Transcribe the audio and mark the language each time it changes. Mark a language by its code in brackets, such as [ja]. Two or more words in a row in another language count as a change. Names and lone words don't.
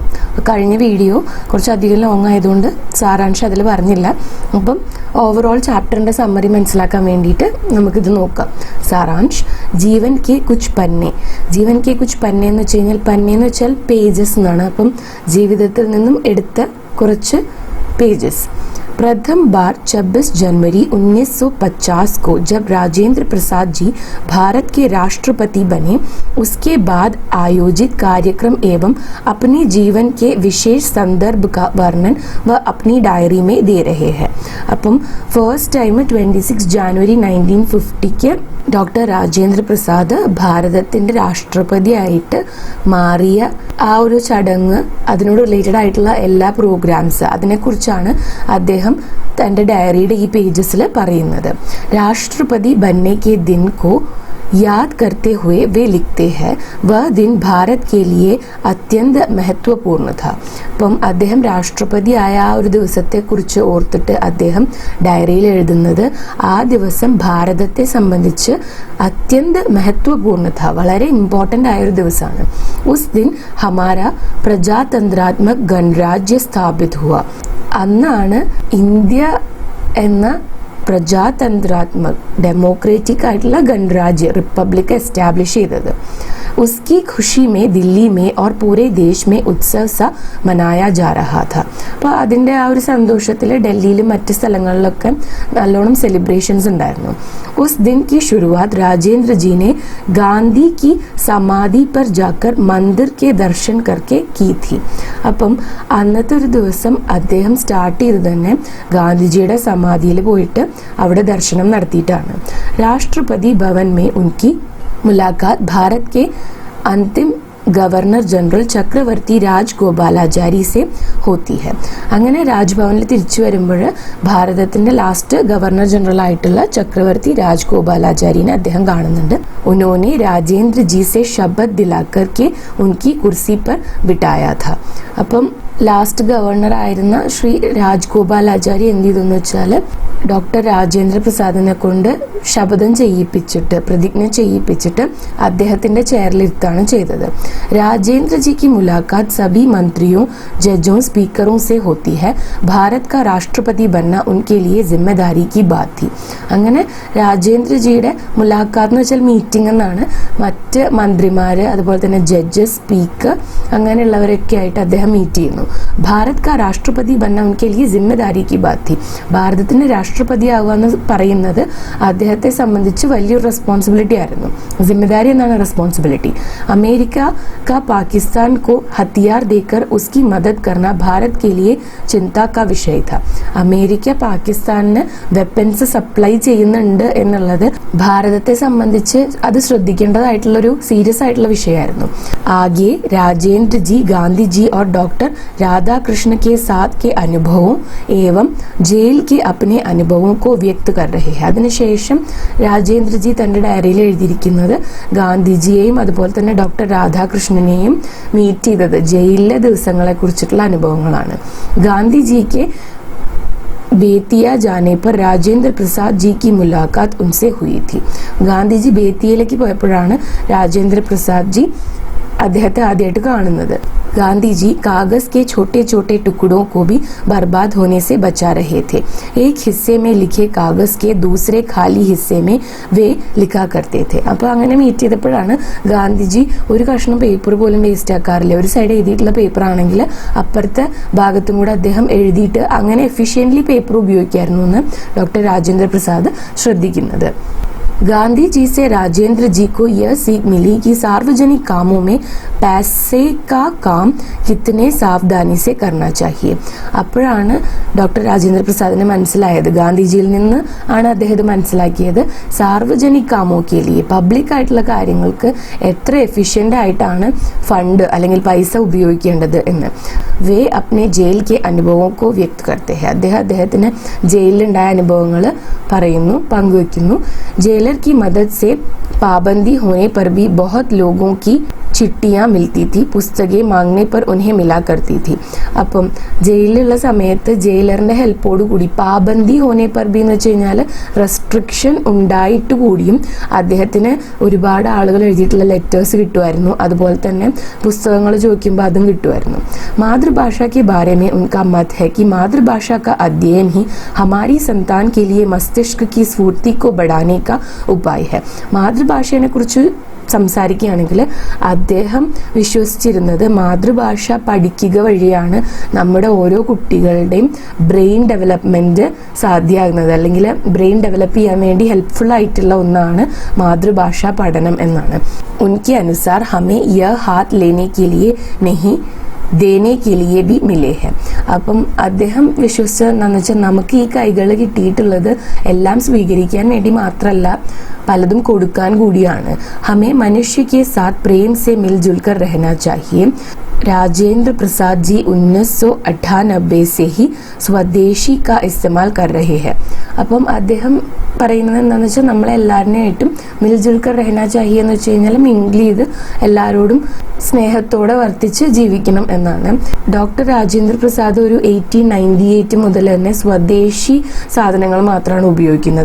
[ml] കഴിഞ്ഞ വീഡിയോ കുറച്ചധികം ലോങ് ആയതുകൊണ്ട് സാരാംശം അതിൽ പറഞ്ഞില്ല. അപ്പം ഓവറോൾ ചാപ്റ്ററിൻ്റെ സമ്മറി മനസ്സിലാക്കാൻ വേണ്ടിയിട്ട് നമുക്കിത് നോക്കാം. [hi] सारांश जीवन के कुछ पन्ने. जीवन के कुछ पन्ने [ml] എന്ന് വെച്ച് കഴിഞ്ഞാൽ പന്നെ എന്ന് വെച്ചാൽ പേജസ് എന്നാണ്. അപ്പം ജീവിതത്തിൽ നിന്നും എടുത്ത കുറച്ച് പേജസ്. [hi] प्रथम बार 26 जनवरी 1950 को जब राजेंद्र प्रसाद जी भारत के राष्ट्रपति बने, उसके बाद आयोजित कार्यक्रम एवं अपने जीवन के विशेष संदर्भ का वर्णन वह अपनी डायरी में दे रहे हैं. [ml] അപ്പം [en] first time [ml] 26 ജാനുവരി 1950 ഡോക്ടർ രാജേന്ദ്ര പ്രസാദ് ഭാരതത്തിൻ്റെ രാഷ്ട്രപതിയായിട്ട് മാറിയ ആ ഒരു ചടങ്ങ്, അതിനോട് റിലേറ്റഡ് ആയിട്ടുള്ള എല്ലാ പ്രോഗ്രാംസ്, അതിനെക്കുറിച്ചാണ് അദ്ദേഹം തൻ്റെ ഡയറിയുടെ ഈ പേജസിൽ പറയുന്നത്. [hi] രാഷ്ട്രപതി बनने के दिन को याद करते हुए वे लिखते हैं वह दिन भारत के लिए अत्यंत महत्वपूर्ण था. [ml] അപ്പം അദ്ദേഹം രാഷ്ട്രപതിയായ ആ ഒരു ദിവസത്തെക്കുറിച്ച് ഓർത്തിട്ട് അദ്ദേഹം ഡയറിയിൽ എഴുതുന്നത് ആ ദിവസം ഭാരതത്തെ സംബന്ധിച്ച് [hi] अत्यंत महत्वपूर्ण था, [ml] വളരെ ഇമ്പോർട്ടൻ്റ് ആയൊരു ദിവസമാണ്. [hi] उस दिन हमारा प्रजातंत्रात्मक गणराज्य स्थापित हुआ. [ml] അന്നാണ് ഇന്ത്യ എന്ന പ്രജാതന്ത്രാത്മക് ഡെമോക്രേറ്റിക് ആയിട്ടുള്ള ഗണരാജ്യ റിപ്പബ്ലിക് എസ്റ്റാബ്ലിഷ് ചെയ്തത്. [hi] उसकी खुशी में दिल्ली में और पूरे देश में उत्सव सा मनाया जा रहा था. [ml] അപ്പോൾ അതിൻ്റെ ആ ഒരു സന്തോഷത്തിൽ ഡൽഹിയിലും മറ്റ് സ്ഥലങ്ങളിലൊക്കെ നല്ലോണം സെലിബ്രേഷൻസ് ഉണ്ടായിരുന്നു. [hi] उस दिन की शुरुआत राजेंद्र जी ने गांधी की समाधि पर जाकर मंदिर के दर्शन करके की थी. [ml] അപ്പം അന്നത്തെ ഒരു ദിവസം അദ്ദേഹം സ്റ്റാർട്ട് ചെയ്തത് തന്നെ ഗാന്ധിജിയുടെ സമാധിയിൽ പോയിട്ട് അവിടെ ദർശനം നടത്തിയിട്ടാണ്. [hi] राष्ट्रपति भवन में उनकी मुलाकात भारत के अंतिम [en] governor general [hi] चक्रवर्ती राजगोपालाचारी से होती है. [ml] അങ്ങനെ രാജ്ഭവനിൽ തിരിച്ചു വരുമ്പോൾ ഭാരതത്തിൻ്റെ [en] last governor general [ml] ആയിട്ടുള്ള ചക്രവർത്തി രാജഗോപാലാചാരിനെ അദ്ദേഹം കാണുന്നുണ്ട്. [hi] उन्होंने राजेंद्र जी से शपथ दिलाकर के उनकी कुर्सी पर बिठाया था. [ml] അപ്പം [en] last governor [ml] ആയിരുന്ന ശ്രീ രാജഗോപാലാചാരി എന്ത് ചെയ്തെന്ന് വെച്ചാൽ ഡോക്ടർ രാജേന്ദ്ര പ്രസാദിനെ കൊണ്ട് ശപഥം ചെയ്യിപ്പിച്ചിട്ട്, പ്രതിജ്ഞ ചെയ്യിപ്പിച്ചിട്ട് അദ്ദേഹത്തിൻ്റെ ചെയറിലിരുത്താണ് ചെയ്തത്. [hi] राजेंद्र जी की मुलाकात सभी मंत्रियों, जजों, स्पीकरों से होती है. भारत का राष्ट्रपति बनना उनके लिए जिम्मेदारी की बात थी. [ml] അങ്ങനെ രാജേന്ദ്രജിയുടെ മുലാഖാത്ത് എന്ന് വെച്ചാൽ മീറ്റിംഗ് എന്നാണ്. മറ്റ് മന്ത്രിമാർ, അതുപോലെ തന്നെ ജഡ്ജസ്, സ്പീക്കർ, അങ്ങനെയുള്ളവരൊക്കെ ആയിട്ട് അദ്ദേഹം മീറ്റ് ചെയ്യുന്നു. [hi] भारत का राष्ट्रपति बनना उनके लिए जिम्मेदारी की बात थी. [ml] ഭാരതത്തിൻ്റെ രാഷ്ട്രപതിയാവുക എന്ന് പറയുന്നത് അദ്ദേഹത്തെ സംബന്ധിച്ച് വലിയൊരു റെസ്പോൺസിബിലിറ്റി ആയിരുന്നു. ജിമ്മേദാരി എന്നാണ് റെസ്പോൺസിബിലിറ്റി. [hi] अमेरिका का पाकिस्तान को हथियार देकर उसकी मदद करना भारत के लिए चिंता का विषय था. [ml] അമേരിക്ക പാകിസ്ഥാനിന് [en] weapons supply [ml] ചെയ്യുന്നുണ്ട് എന്നുള്ളത് ഭാരതത്തെ സംബന്ധിച്ച് അത് ശ്രദ്ധിക്കേണ്ടതായിട്ടുള്ളൊരു സീരിയസ് ആയിട്ടുള്ള വിഷയമായിരുന്നു. [hi] आगे राजेंद्र जी गांधी जी और डॉक्टर राधाकृष्ण के साथ के अनुभवों एवं जेल के अपने अनुभवों को व्यक्त कर रहे हैं. [ml] അതിനുശേഷം രാജേന്ദ്രജി തൻ്റെ ഡയറിയിൽ എഴുതിയിരിക്കുന്നത് ഗാന്ധിജിയെയും അതുപോലെ തന്നെ ഡോക്ടർ രാധാകൃഷ്ണനെയും മീറ്റ് ചെയ്തത് ജയിലിലെ ദിവസങ്ങളെ കുറിച്ചിട്ടുള്ള അനുഭവങ്ങളാണ്. [hi] ഗാന്ധിജിക്ക് बेतिया जाने पर രാജേന്ദ്ര പ്രസാദ് ജി की मुलाकात उनसे हुई थी. [ml] ഗാന്ധിജി ബേത്തിയയിലേക്ക് പോയപ്പോഴാണ് രാജേന്ദ്ര പ്രസാദ് ജി അദ്ദേഹത്തെ ആദ്യമായിട്ട് കാണുന്നത്. [hi] गांधी जी कागज के छोटे छोटे टुकड़ों को भी बर्बाद होने से बचा रहे थे. एक हिस्से में लिखे कागज के दूसरे खाली हिस्से में वे लिखा करते थे. [ml] അപ്പോൾ അങ്ങനെ മീറ്റ് ചെയ്തപ്പോഴാണ് ഗാന്ധിജി ഒരു കഷ്ണം പേപ്പർ പോലും വേസ്റ്റ് ആക്കാറില്ല. ഒരു സൈഡ് എഴുതിയിട്ടുള്ള പേപ്പർ ആണെങ്കിൽ അപ്പുറത്തെ ഭാഗത്തും കൂടെ അദ്ദേഹം എഴുതിയിട്ട് അങ്ങനെ [en] efficiently paper [ml] ഉപയോഗിക്കായിരുന്നു എന്ന് ഡോക്ടർ രാജേന്ദ്ര പ്രസാദ് ശ്രദ്ധിക്കുന്നത്. [hi] गांधी जी से राजेंद्र जी को यह सीख मिली कि सार्वजनिक कामों में पैसे का काम कितने सावधानी से करना चाहिए. [ml] അപ്പോഴാണ് ഡോക്ടർ രാജേന്ദ്ര പ്രസാദിനെ മനസ്സിലായത്, ഗാന്ധിജിയിൽ നിന്ന് ആണ് അദ്ദേഹം മനസ്സിലാക്കിയത്, [hi] सार्वजनिक कामों के लिए [ml] പബ്ലിക് ആയിട്ടുള്ള കാര്യങ്ങൾക്ക് എത്ര എഫിഷ്യൻ്റ് ആയിട്ടാണ് ഫണ്ട് അല്ലെങ്കിൽ പൈസ ഉപയോഗിക്കേണ്ടത് എന്ന്. [hi] वे अपने जेल के अनुभव को व्यक्त करते हैं. [ml] അദ്ദേഹത്തിന് ജയിലിലുണ്ടായ അനുഭവങ്ങൾ പറയുന്നു, പങ്കുവയ്ക്കുന്നു. [hi] जेलर की मदद से पाबंदी होने पर भी बहुत लोगों की चिट्ठियाँ मिलती थी, पुस्तकें मांगने पर उन्हें मिला करती थी. [ml] അപ്പം ജയിലിലുള്ള സമയത്ത് ജയിലറിന്റെ ഹെൽപ്പോട് കൂടി [hi] पाबंदी होने पर भी [ml] എന്ന് വെച്ച് കഴിഞ്ഞാൽ റെസ്ട്രിക്ഷൻ ഉണ്ടായിട്ട് കൂടിയും അദ്ദേഹത്തിന് ഒരുപാട് ആളുകൾ എഴുതിയിട്ടുള്ള ലെറ്റേഴ്സ് കിട്ടുമായിരുന്നു. അതുപോലെ തന്നെ പുസ്തകങ്ങൾ ചോദിക്കുമ്പോൾ അതും കിട്ടുമായിരുന്നു. [hi] മാതൃഭാഷ के बारे में उनका मत है कि मातृभाषा का अध्ययन ही हमारी संतान के लिए मस्तिष्क की स्फूर्ति को बढ़ाने का उपाय है. [ml] മാതൃഭാഷയെ കുറിച്ച് സംസാരിക്കുകയാണെങ്കിൽ അദ്ദേഹം വിശ്വസിച്ചിരുന്നത് മാതൃഭാഷ പഠിക്കുക വഴിയാണ് നമ്മുടെ ഓരോ കുട്ടികളുടെയും [en] brain development [ml] സാധ്യമാകുന്നത്, അല്ലെങ്കിൽ [en] brain develop [ml] ചെയ്യാൻ വേണ്ടി ഹെൽപ്ഫുൾ ആയിട്ടുള്ള ഒന്നാണ് മാതൃഭാഷാ പഠനം എന്നാണ്. [hi] उनके अनुसार हमें यह हाथ लेने के लिए नहीं देने के लिए भी मिले हैं. [ml] അപ്പം അദ്ദേഹം വിശ്വസിച്ചത് എന്താണെന്ന് വെച്ചാൽ നമുക്ക് ഈ കൈകൾ കിട്ടിയിട്ടുള്ളത് എല്ലാം സ്വീകരിക്കാൻ വേണ്ടി മാത്രമല്ല, പലതും കൊടുക്കാൻ കൂടിയാണ്. [hi] हमें मनुष्य के साथ प्रेम से मिलजुल कर रहना चाहिए. राजेंद्र प्रसाद जी 1998 से ही സ്വദേശി का इस्तेमाल कर रहे हैं. [ml] അപ്പം അദ്ദേഹം പറയുന്നത് എന്താണെന്ന് വെച്ചാൽ നമ്മളെല്ലാവരുമായിട്ടും [hi] मिलजुलकर रहना चाहिए [ml] എന്ന് വെച്ച് കഴിഞ്ഞാൽ മിങ്കിൾ ചെയ്ത് എല്ലാവരോടും സ്നേഹത്തോടെ വർത്തിച്ച് ജീവിക്കണം എന്നാണ്. ഡോക്ടർ രാജേന്ദ്ര പ്രസാദ് ഒരു 1898 മുതൽ തന്നെ സ്വദേശി സാധനങ്ങൾ മാത്രമാണ് ഉപയോഗിക്കുന്നത്.